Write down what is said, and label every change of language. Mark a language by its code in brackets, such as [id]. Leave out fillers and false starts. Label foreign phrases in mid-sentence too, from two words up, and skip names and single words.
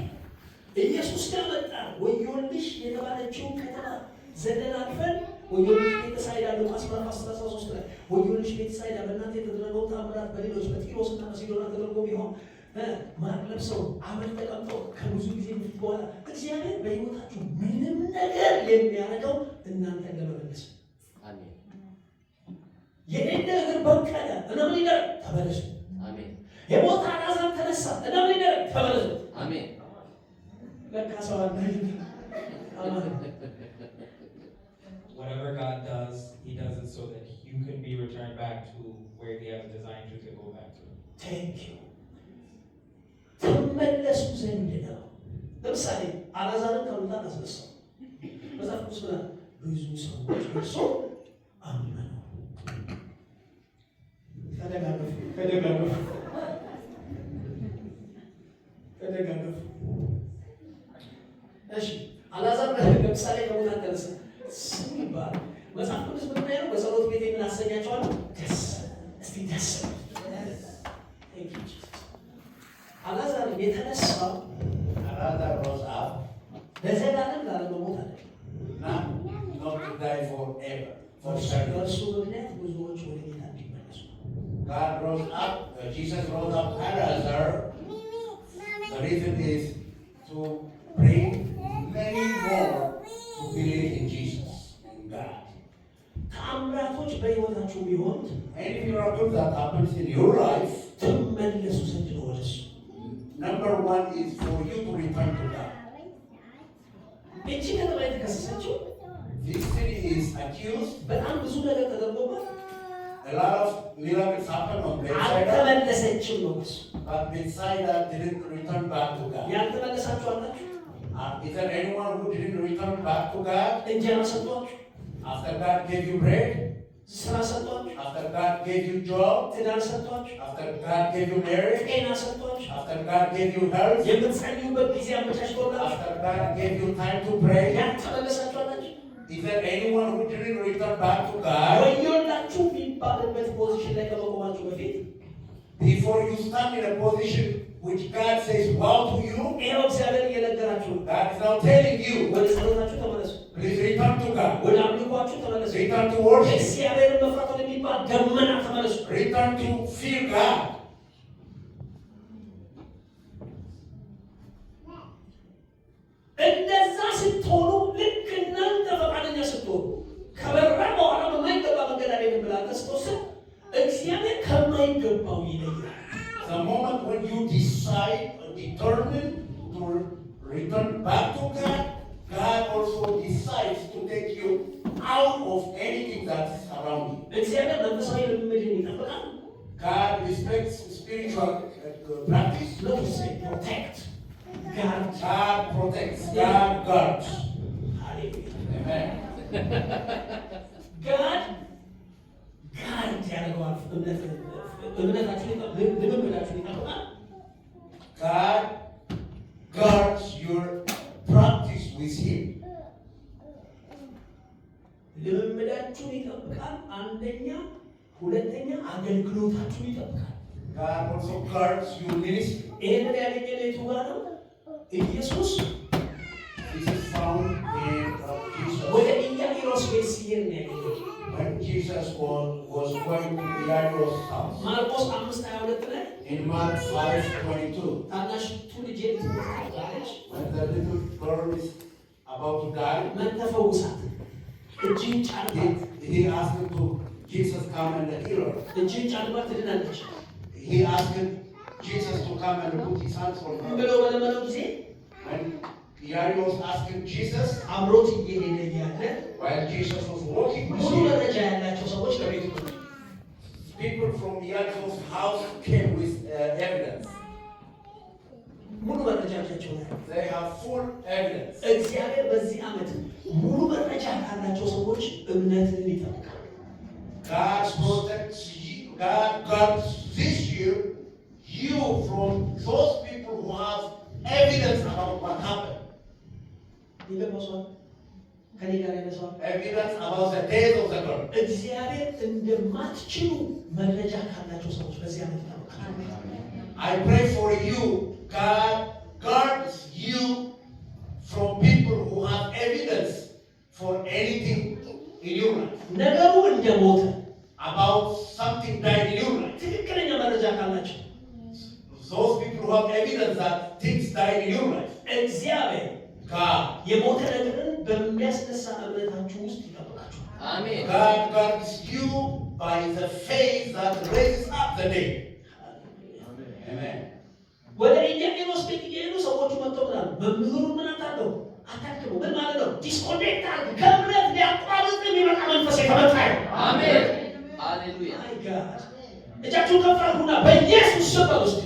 [am] ኢየሱስ ጋር መጣ። ወዮልሽ የተባለችው ከተማ ዘለን አልፈን ወዮልሽ ቤተሳይዳ ሉቃስ ምዕራፍ 13 ላይ ወዮልሽ ቤተሳይዳ በእናንተ የተደረገው ተአምራት በሌሎች በጢሮስና በሲዶና ተደርጎ ቢሆን ማቅ ለብሰው አመድ ተቀምጠው ከብዙ ጊዜ በኋላ እግዚአብሔር በሕይወታችሁ ምንም ነገር የሚያደርገው እናንተን ለመመለስ አሜን። የሌለ ነገር በቀለ እና ምን ይደረግ ተመለሱ። አሜን። የሞተ አልዓዛር ተነሳ እና ምን ይደረግ ተመለሱ። አሜን። ለካ ሰው አለ። [en] Whatever God does, He does it so that you can be returned back to where He has designed you to go back to. Thank you. [am] ተመለሱ ዘንድ ነው። ለምሳሌ አልዓዛርን ከሙታን አስነሳው። መጽሐፍ ቅዱስ ብላ ብዙ ሰዎች እርሱ አመኑ። ተደጋገፉ። እሺ አልዓዛር ለምሳሌ ከሙታን ተነሳ ሲባል መጽሐፍ ቅዱስ ምን ነው? በጸሎት ቤት የምናሰኛቸዋለን ደስ እስቲ ደስ አልዓዛር የተነሳው [en] Another rose up, [am] ለዘላለም ላለመሞት አለ። [en] not to die forever. For certain. [am] በእርሱ ምክንያት ብዙዎች ወደ ጌታ እንዲመለሱ [en] God rose up, Jesus rose up Lazarus. The reason is to bring many more to believe in Jesus, in God. [am] ተአምራቶች በሕይወታችሁ ቢሆን [en] Any miracle that happens in your life, [am] ትመለሱ ዘንድ ነው ወደሱ። [en] number one is for you to return to God. [am] እቺ ከተማ የተከሰሰችው [en] This city is accused. [am] በጣም ብዙ ነገር ተደርጎባት [en] A lot of miracles happen on Bethsaida, [am] አልተመለሰችም ነው እሱ። [en] but Bethsaida didn't return back to God. [am] ያልተመለሳችሁ አላችሁ? [en] Is there anyone who didn't return back to God? [am] እንጀራ ሰጧችሁ? [en] After God gave you bread, [am] ስራ ሰጧችሁ? [en] after God gave you job, [am] ትዳር ሰጧችሁ? [en] after God gave you marriage, [am] ጤና ሰጧችሁ? [en] after God gave you health, [am] የምትጸልዩበት ጊዜ አመቻችቶላችሁ? [en] after God gave you time to pray, [am] ያልተመለሳችሁ አላችሁ? [en] is there anyone who didn't return back to God? [am] ወዮላችሁ የሚባልበት ፖዚሽን ላይ ከመቆማችሁ በፊት [en] Before you stand in a position which God says wow to you, [am] ይኸው እግዚአብሔር እየነገራችሁ ነው። [en] God is now telling you, [am] ወደ ጸሎታችሁ ተመለሱ። [en] please return to God. [am] ወደ አምልኳችሁ ተመለሱ። [en] Return to worship. [am] እግዚአብሔርን መፍራት ወደሚባል ደመና ተመለሱ። [en] Return to fear God. [am] እንደዛ ስትሆኑ ልክ እናንተ ፈቃደኛ ስትሆኑ ከበራ በኋላ በማይገባ መንገድ አልሄድም ብላችሁ ስትወስኑ እግዚአብሔር ከማይገባው ይለያል። [en] The moment when you decide or determine to return back to God, God also decides to take you out of anything that's around you. [am] እግዚአብሔር መንፈሳዊ ልምምድን ይጠብቃል። [en] God respects spiritual practice. Not to say protect. God protects. God guards. Hallelujah. Amen. [am] God ያደርገዋል። እምነታችሁን ልምምዳችሁን ይጠብቃል። [en] God guards your practice with Him. [am] ልምምዳችሁን ይጠብቃል። አንደኛ፣ ሁለተኛ አገልግሎታችሁን ይጠብቃል። [en] God also guards your ministry. [am] ይሄንን ያገኘነው የቱ ጋር ነው? ኢየሱስ [en] This is found in Jesus. [am] ወደ ኢያኢሮስ ቤት ሲሄድ ነው ያገኘው። [en] When Jesus was going to Jairus' house. [am] ማርቆስ 5:22 ላይ [en] In Mark 5:22. [am] ታናሽቱ ልጄ ልትሞት [en] When the little girl is about to die, [am] መተፈውሳት እጅን ጫንባት [en] he asked him to Jesus come and heal her. [am] እጅን ጫንባት ትድናለች [en] He asked Jesus to come and put his hands on her. [am] ብሎ በለመነው ጊዜ [en] When Jairus asked Jesus, [am] አብሮት እየሄደ እያለ [en] while Jesus was walking with [am] ሙሉ [en] him, [am] መረጃ ያላቸው ሰዎች ከቤቱ መጡ። [en] people from Jairus' house came with evidence. [am] ሙሉ መረጃ ያላቸው ነው። [en] They have full evidence. [am] እግዚአብሔር በዚህ ዓመት ሙሉ መረጃ ካላቸው ሰዎች እምነትን ይጠብቃል። [en] God protects you. God guards this year you from those people who have evidence about what happened. [am] ይገባሷል። ከኔ ጋር ያለሷል። [en] Evidence about the death of the girl. [am] እግዚአብሔር እንደማትችሉ መረጃ ካላቸው ሰዎች በዚህ ዓመት ይጠብቃል። [en] I pray for you. God guards you from people who have evidence for anything in your life. [am] ነገሩ እንደሞተ [en] About something died in your life. [am] ትክክለኛ መረጃ ካላቸው [en] Those people who have evidence that things died in your life. [am] እግዚአብሔር [en] God. [am] የሞተ ነገርን በሚያስነሳ እምነታችሁ ውስጥ ይጠብቃችኋል። [en] Amen. God guards you by the faith that raises up the dead. Amen. [am] ወደ ኢያኢሮስ ቤት እየሄዱ ሰዎቹ መጥተው ምናሉ መምህሩን ምን አታለው አታክሉ ምን ማለት ነው? ዲስኮኔክት አድርግ ከእምነት ሊያቋርጥ የሚመጣ መንፈስ የተመታ ነው። [en] Amen. Hallelujah. My God [am] እጃችሁን ከፍ አድርጉና በኢየሱስ ስም ውስጥ